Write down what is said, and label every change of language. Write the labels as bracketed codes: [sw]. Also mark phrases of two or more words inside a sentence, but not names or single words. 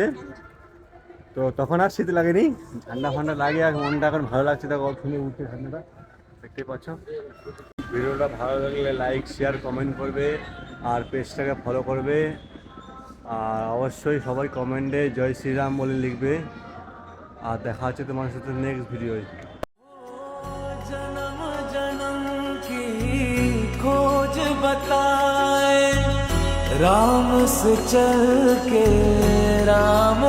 [bn] তো তখন আর শীত লাগেনি, ঠান্ডা ফান্ডা লাগে, আর মনটা এখন ভালো লাগছে। দেখো খুলে উঠছে ঠান্ডাটা, দেখতেই পাচ্ছ। ভিডিওটা ভালো লাগলে [en] like share comment [bn] করবে, আর পেজটাকে ফলো করবে। আর অবশ্যই সবাই কমেন্টে জয় শ্রীরাম বলে লিখবে। আর দেখা হচ্ছে তোমার সাথে [en] next video. [hi] जन्म जन्म की खोज बताए राम से चल के राम।